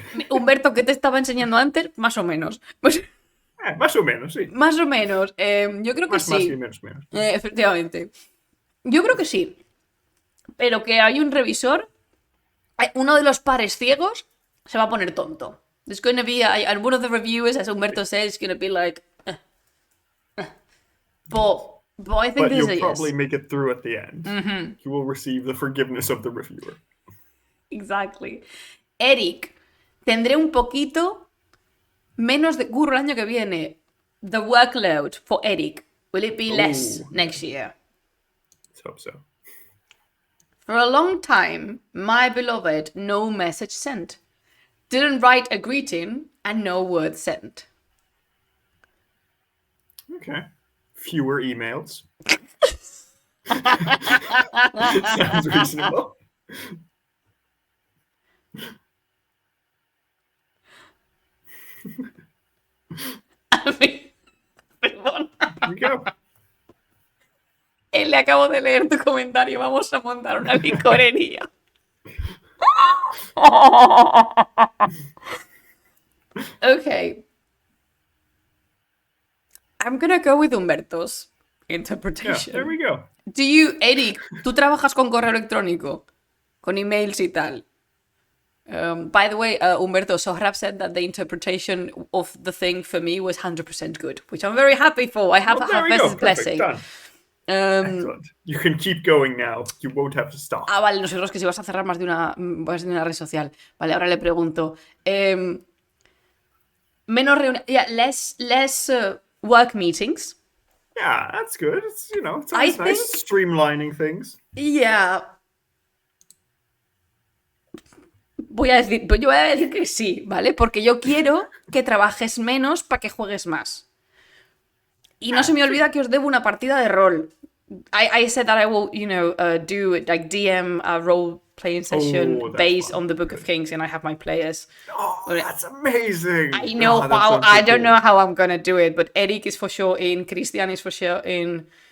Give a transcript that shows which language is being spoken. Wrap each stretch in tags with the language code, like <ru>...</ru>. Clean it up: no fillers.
<es>Humberto, ¿qué te estaba enseñando antes? Más o menos. Pues, Más o menos, sí. más o menos. Yo creo que Más sí. y menos. Efectivamente. Yo creo que sí. Pero que hay un revisor, uno de los pares ciegos, se va a poner tonto.</es> <en>There's going to be, and one of the reviewers, as Humberto says, is going to be like, But I think this is a you'll yes. probably make it through at the end. Mm-hmm. You will receive the forgiveness of the reviewer. Exactly.</en> <es>Eric, tendré un poquito menos de curro el año que viene.</es> <en>The workload for Eric. Will it be less next year? Let's hope so. For a long time, my beloved, no message sent. Didn't write a greeting and no word sent. Okay. Fewer emails. Sounds reasonable.</en> <es>Perdón.</es> <en>Here we go.</en> <es>Le acabo de leer tu comentario. Vamos a montar una licorería.</es> <en>Okay. I'm gonna go with Humberto's interpretation. Yeah, there we go. Do you,</en> <es>Eric, tú trabajas con correo electrónico, con emails y tal.</es> <en>By the way, Humberto Sohrab said that the interpretation of the thing for me was 100% good, which I'm very happy for. I have Well, a there we go. Hafez's Perfect. blessing. Done. Excellent. You can keep going now. You won't have to stop.</en> <es>Ah, vale, nosotros que si vas a cerrar más de una red social. Vale, ahora le pregunto. Menos reuniones.</es> <en>Yeah, less work meetings. Yeah, that's good. It's, it's always nice streamlining things. Yeah.</en> <es>Yo voy a decir que sí, ¿vale? Porque yo quiero que trabajes menos para que juegues más. Y no se me olvida que os debo una partida de rol.</es> <en>I said that I will, do like DM a role-playing session based on the Book of Kings, and I have my players. Oh, that's amazing! I know how. I don't know how I'm gonna do it, but Eric is for sure in. Christian is for sure in.</en>